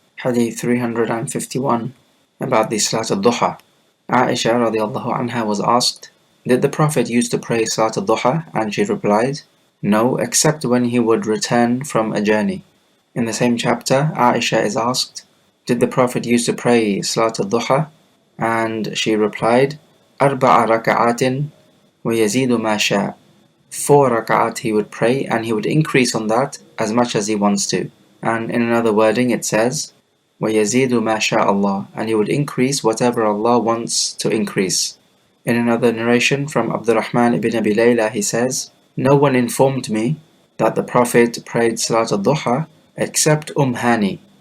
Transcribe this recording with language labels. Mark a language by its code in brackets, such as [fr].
[en] Hadith 351, about the Salat al-Duha. Aisha radiallahu anha was asked, did the Prophet used to pray Salat al-Duha? And she replied, no, except when he would return from a journey. In the same chapter, Aisha is asked, did the Prophet used to pray Salat al-Duha? And she replied, [ar] أربع ركعات ويزيد ما شاء. [en] 4 rak'at he would pray, and he would increase on that as much as he wants to. And in another wording it says, [ar] وَيَزِيدُ مَا شَاءَ اللَّهُ, [en] and he would increase whatever Allah wants to increase. In another narration from Abdurrahman ibn Abi Layla, he says, no one informed me that the Prophet prayed Salat al-Duha except Hani.